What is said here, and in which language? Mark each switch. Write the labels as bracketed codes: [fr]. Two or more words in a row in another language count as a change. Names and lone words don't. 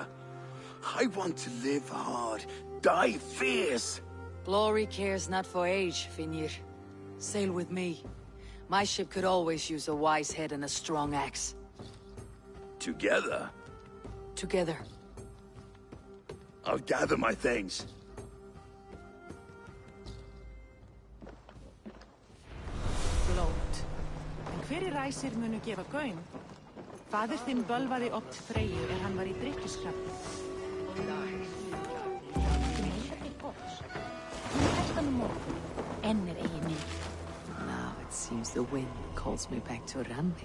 [en] I want to live hard, die fierce. Glory cares not for age, Finnir. Sail with me. My ship could always use a wise head and a strong axe. Together? Together. I'll gather my things. [is] Blót. En hverjir ræsir munu gefa gaum? Faðir þinn bölvaði oft Freyju hann var í drykkjuskappi. [en] Now it seems the wind calls me back to Randi.